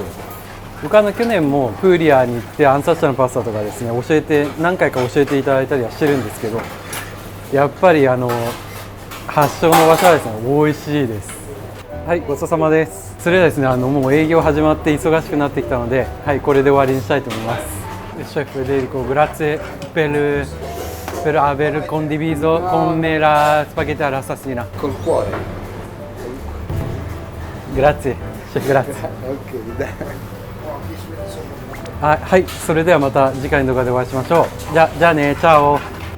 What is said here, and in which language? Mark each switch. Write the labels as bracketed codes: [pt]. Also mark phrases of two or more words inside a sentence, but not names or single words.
[ja] 僕去年もプーリアに行ってアンサッシャのパスタとかですね、何回か教えていただいたりはしてるんですけど、やっぱり発祥の場所はですね、美味しいです。はい、ごちそうさまです。それではですね、もう営業始まって忙しくなってきたので、はい、これで終わりにしたいと思います。 [it] シェフ Federico, grazie per aver condiviso con me la spaghetti all'assassina. Col cuore. Grazie, chef, grazie. Ok, dai. [ja] はい、それではまた次回の動画でお会いしましょう。じゃあね、チャオ。